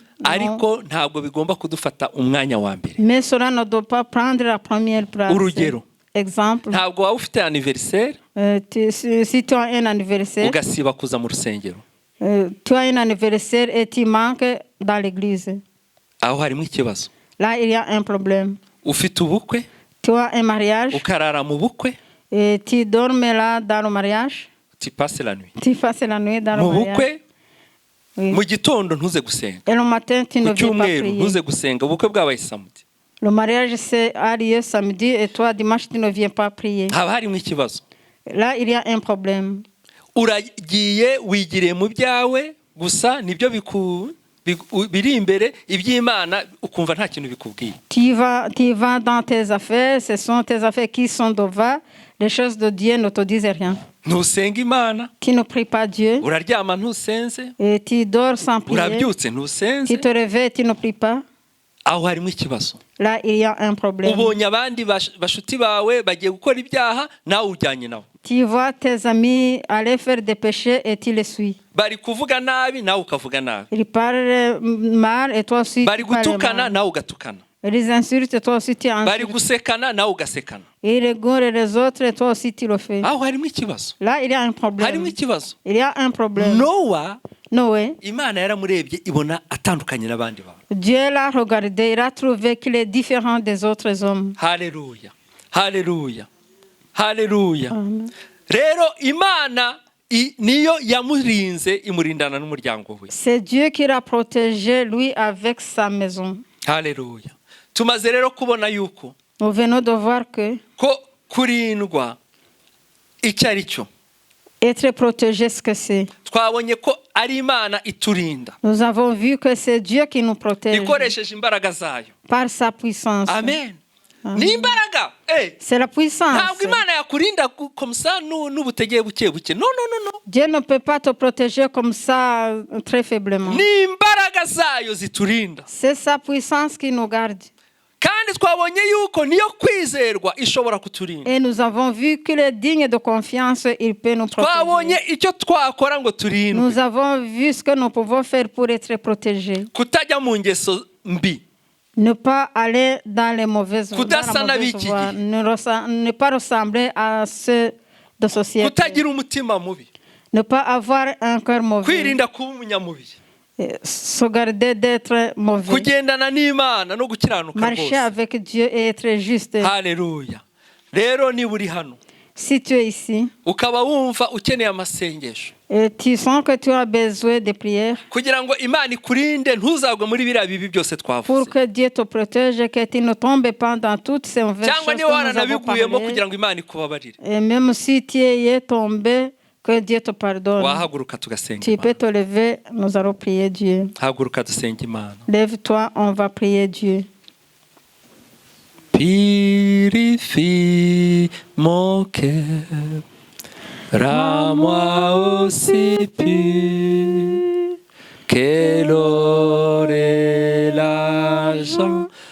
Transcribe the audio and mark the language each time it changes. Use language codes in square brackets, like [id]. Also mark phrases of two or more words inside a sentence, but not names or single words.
[rw] Ariko ntabwo bigomba kudufata umwanya wa mbere. [fr] Mais cela ne doit pas prendre la première place. [rw] Urugero. [fr] Exemple. [rw] Ntabwo waba ufite anniversaire. [fr] Si tu as un anniversaire. [rw] Ugasiba kuza mu rusengero. [fr] Tu as un anniversaire et tu manques dans l'église. [rw] Aho harimo ikibazo. [fr] Là, il y a un problème. [rw] Ufite ubukwe. [fr] Tu as un mariage. [rw] Ukarara mu bukwe. [fr] Et tu dormes là dans le mariage. Tu passes la nuit. Tu passes la nuit dans le mariage. [rw] Mu bukwe. [fr] Oui. [rw] Mu gitondo ntuze gusenga. [fr] Et le matin, tu ne viens pas prier. [rw] Ntuze gusenga. Ubukwe bwabaye samedi. [fr] Le mariage a lieu samedi et toi, dimanche, tu ne viens pas prier. [rw] Haba harimo ikibazo. [fr] Là, il y a un problème. [rw] Uragiye wigiriye mu byawe gusa nibyo biri imbere iby'Imana ukumva nta kintu bikubwiye. [fr] Tu vas dans tes affaires, ce sont tes affaires qui sont devant, les choses de Dieu ne te disent rien. [rw] Ntusenga Imana. [fr] Tu ne pries pas Dieu. [rw] Uraryama ntusenze. [fr] Et tu dors sans prier. [rw] Urabyutse ntusenze. [fr] Tu te réveilles, tu ne pries pas. [rw] Aho harimo ikibazo. [fr] Là, il y a un problème. [rw] Ubonye abandi bashuti bawe bagiye gukora ibyaha nawe ujyanye nabo. [fr] Tu vois tes amis aller faire des péchés et tu les suis. [rw] Bari kuvuga nabi nawe ukavuga nabi. [fr] Ils parlent mal et toi aussi [rw] bari [fr] tu parles [rw] gutukana [fr] mal. [rw] nawe ugatukana. [fr] Ils insultent et toi aussi tu insultes. [rw] Bari gusekana nawe ugasekana. [fr] Ils rigolent les autres et toi aussi tu le fais. [rw] Aho harimo ikibazo. [fr] Là, il y a un problème. [rw] Harimo ikibazo. [fr] Il y a un problème. [rw] Nowa [fr] Noé, [rw] Imana yaramurebye ibona atandukanye n'abandi bantu. [fr] Dieu l'a regardé, il a trouvé qu'il est différent des autres hommes. [rw] Haleluya. Haleluya. Haleluya. Amen. Rero Imana niyo yamurinze imurindana n'umuryango we. [fr] C'est Dieu qui l'a protégé, lui, avec sa maison. [rw] Haleluya. Tumaze rero kubona yuko [fr] Nous venons de voir que [rw] ko kurindwa icyo ari cyo. [fr] être protégé, ce que c'est. [rw] Twabonye ko ari Imana iturinda. [fr] Nous avons vu que c'est Dieu qui nous protège [rw] Ikoresheje imbaraga zayo. [fr] par sa puissance. [rw] Amen. Ni imbaraga. [fr] C'est la puissance. [rw] Ntabwo Imana yakurinda komsa n'ubutegeye buke buke. No. [fr] Dieu ne peut pas te protéger comme ça, très faiblement. [rw] Ni imbaraga zayo ziturinda. [fr] C'est sa puissance qui nous garde. [rw] Kandi twabonye yuko niyo kwizerwa ishobora kuturinda. [fr] Et nous avons vu qu'il est digne de confiance, il peut nous [rw] Twabonye [fr] protéger. [rw] icyo twakora ngo turindwe. [fr] Nous avons vu ce que nous pouvons faire pour être protégés. [rw] Kutajya mu ngeso mbi. [fr] Ne pas aller dans les mauvaises voies, [rw] Kudasa n'ab'iki gihe. [fr] ne pas ressembler à ceux de société. [rw] Kutagira umutima mubi. [fr] Ne pas avoir un cœur mauvais. [rw] Kwirinda kuba umunyamubi. [fr] Se garder d'être mauvais. [rw] Kugendana n'Imana no gukiranuka [fr] Marcher [rw] rwose. [fr] avec Dieu et être juste. [rw] Haleluya. Rero niba uri hano [fr] Si tu es ici, [rw] ukaba wumva ukeneye amasengesho [fr] et tu sens que tu as besoin de prières [rw] kugira ngo Imana ikurinde ntuzagwe muri biriya bibi byose [fr] pour [rw] twavuze. [fr] que Dieu te protège et que tu ne tombes pas dans toutes ces mauvaises [rw] Cyangwa [fr] choses [rw] niba [fr] que nous avons [rw] waranabiguyemo [fr] parlé. [rw] kugira ngo Imana ikubabarire. [fr] Et même si tu y es tombé, que Dieu te pardonne. [rw] Wahaguruka tugasenga [fr] Tu peux [rw] Imana. [fr] te lever, nous allons prier Dieu. [rw] Haguruka dusenga Imana. [fr] Lève-toi, on va prier Dieu. Purifie mon cœur, rends-moi aussi pur que l'or et l'argent.